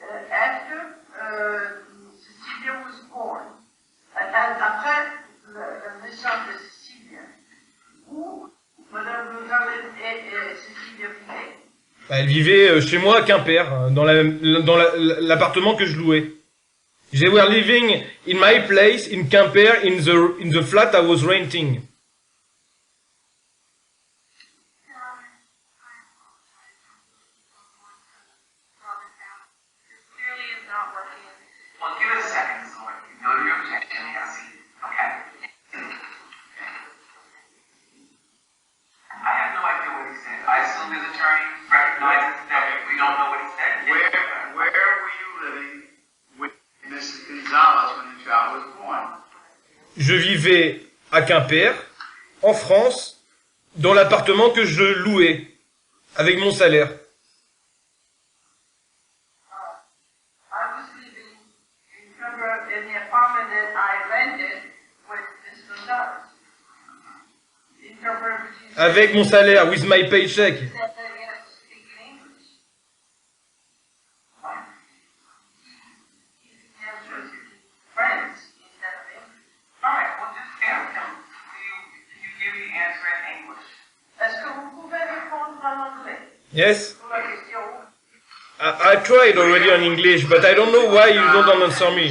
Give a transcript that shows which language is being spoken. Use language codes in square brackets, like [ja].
[en] After Cecilia was born, [fr] après la naissance de Cecilia, où Madame Gonzalez et Cecilia vivaient? Elle vivait chez moi à Quimper, dans l'appartement que je louais. [en] They were living in my place in Quimper in the flat I was renting. Clearly is not working. Well, give it a second, so you know your objection, yes. Okay. I have no idea what he said. I assume his attorney recognizes that we don't know what he said. Where were you living with Mrs. Gonzalez when the child was born? [fr] Je vivais à Quimper, en France, dans l'appartement que je louais, avec mon salaire. [en] I was living in the apartment that I rented with Miss Gonzalez. Interpret what you said. [fr] Avec mon salaire, [en] with my paycheck. Said that you have to speak in English. You can answer to friends instead of English. All right, well, just ask him. Do you give the answer in English? [fr] Est-ce que vous pouvez répondre en anglais [en] Yes? [fr] pour la question? [en] I tried already on English, but I don't know why you don't answer me.